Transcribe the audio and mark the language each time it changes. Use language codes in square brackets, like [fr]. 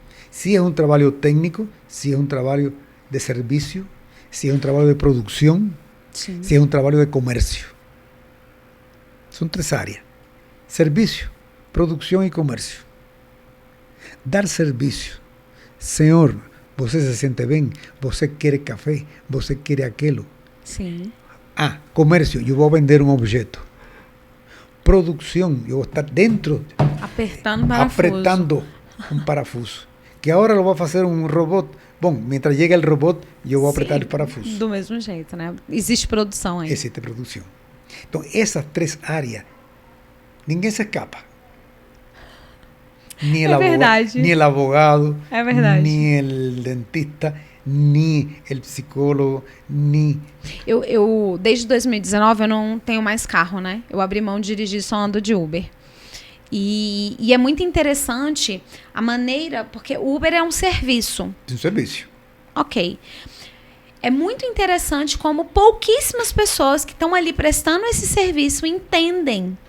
[es] Si es un trabajo técnico, si es un trabajo de servicio, si es un trabajo de producción, si es un trabajo de comercio. Son 3 áreas: servicio, producción y comercio. [pt] Dar serviço. Senhor, você se sente bem? Você quer café? Você quer aquilo? Sim. Comércio, eu vou vender um objeto. Produção, eu vou estar dentro, apertando um parafuso. Que agora lo vai fazer um robô. Bom, mientras chega o robô, eu vou apertar o parafuso. Do mesmo jeito, né? Existe produção aí. Existe produção. Então, essas 3 áreas, ninguém se escapa. [es] Ni el abogado, ni el dentista, ni el psicólogo, ni... [pt] Eu desde 2019, eu não tenho mais carro, né? Eu abri mão de dirigir, só ando de Uber. E é muito interessante a maneira... Porque o Uber é um serviço. Um serviço. Ok. É muito interessante como pouquíssimas pessoas que estão ali prestando esse serviço entendem